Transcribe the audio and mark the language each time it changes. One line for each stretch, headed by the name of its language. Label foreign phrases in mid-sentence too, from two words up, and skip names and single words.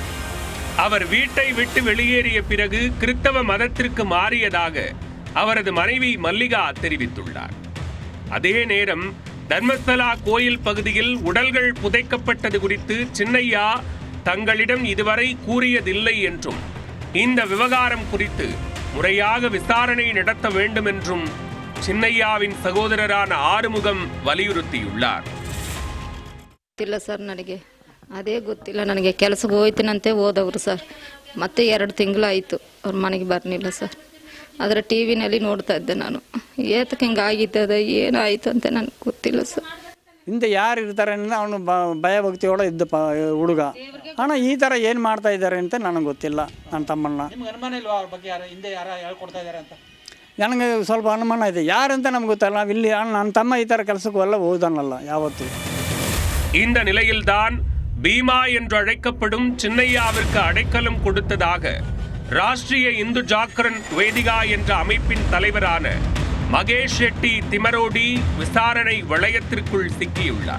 Tamil: அவர் வீட்டை விட்டு வெளியேறிய பிறகு கிறிஸ்தவ மதத்திற்கு மாறியதாக அவரது மனைவி மல்லிகா தெரிவித்துள்ளார். அதே நேரம் தர்மஸ்தலா கோயில் பகுதியில் உடல்கள் புதைக்கப்பட்டது குறித்து சின்னையா தங்களிடம் இதுவரை கூறியதில்லை என்றும், இந்த விவகாரம் குறித்து முறையாக விசாரணை நடத்த வேண்டும் என்றும் சின்னையாவின் சகோதரரான ஆறுமுகம் வலியுறுத்தியுள்ளார்.
Kannada: ಗೊತ್ತಿಲ್ಲ ಸರ್, ನನಗೆ ಅದೇ ಗೊತ್ತಿಲ್ಲ. ನನಗೆ ಕೆಲಸಕ್ಕೆ ಹೋಯ್ತೀನಂತೆ ಹೋದವರು ಸರ್. ಮತ್ತೆ 2 ತಿಂಗಳಾಯಿತು ಅವ್ರ ಮನೆಗೆ ಬರಲಿಲ್ಲ ಸರ್. ಅದರ ಟಿ ವಿನಲ್ಲಿ ನೋಡ್ತಾ ಇದ್ದೆ ನಾನು. ಏತಕ್ಕೆ ಹಿಂಗಾಗಿದ್ದದ ಏನಾಯಿತು ಅಂತ ನನಗೆ ಗೊತ್ತಿಲ್ಲ ಸರ್. ಹಿಂದೆ ಯಾರು ಇರ್ತಾರೆ ಅಂದರೆ ಅವನು ಭಯ ಭಕ್ತಿಯೋടെ ಇದ್ದ ಹುಡುಗ. ಅಣ್ಣ ಈ ಥರ ಏನು ಮಾಡ್ತಾ ಇದ್ದಾರೆ ಅಂತ ನನಗೆ ಗೊತ್ತಿಲ್ಲ. ನನ್ನ ತಮ್ಮಣ್ಣ ನನಗೆ ಸ್ವಲ್ಪ ಅನುಮಾನ ಇದೆ, ಯಾರಂತ ನಮ್ಗೆ ಗೊತ್ತಲ್ಲ. ನಾವು ಇಲ್ಲಿ ನನ್ನ ತಮ್ಮ ಈ ಥರ ಕೆಲಸಕ್ಕೂ ಹೋದನಲ್ಲ ಯಾವತ್ತು.
Tamil: இந்த நிலையில்தான் பீமா என்று அழைக்கப்படும் சின்னையாவிற்கு அடைக்கலம் கொடுத்ததாக ராஷ்டிரிய இந்து ஜாகரன் வேதிகா என்ற அமைப்பின் தலைவரான மகேஷ் ஷெட்டி திமரோடி விசாரணை வளையத்திற்குள் சிக்கியுள்ளார்.